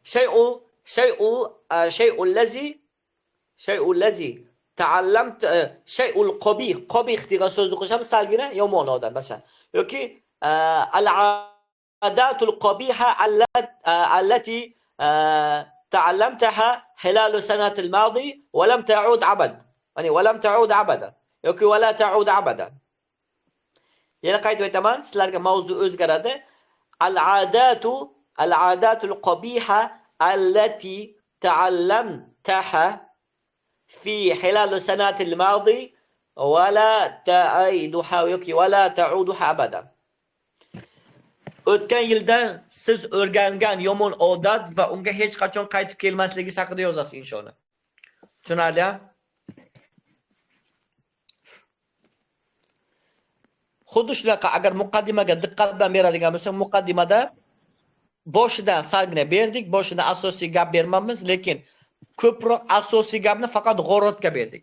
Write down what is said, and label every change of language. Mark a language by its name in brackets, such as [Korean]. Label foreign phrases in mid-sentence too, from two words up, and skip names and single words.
[Arabic] الشيء الذي تعلمت الشيء القبيح [Uzbek] degan so'zni qo'shamiz salgina yomon odam masalan. [Arabic] Yoki العادة القبيحة التي تعلمتها خلال السنة الماضي ولم تعد أبد. Ya'ni ولم تعد أبدا. Yoki ولا تعد أبدا. [Uzbek] Yana qaytib aytaman, sizlarga mavzu o'zgaradi. [Arabic] العادات القبيحة التي تعلمتها في خلال السنوات الماضية ولا تعودها أبدا. [Uzbek] O'tgan yildan siz o'rgangan yomon odat va unga hech qachon qaytib kelmasligingiz haqida yozasiz inshaalloh. Tushunarli? Xuddi shunaqa agar muqaddimaga diqqat bilan beradigan bo'lsak, muqaddimada boshidan salgina berdik, boshidan asosiy gap bermamiz, lekin ko'proq asosiy gapni faqat g'orotga berdik.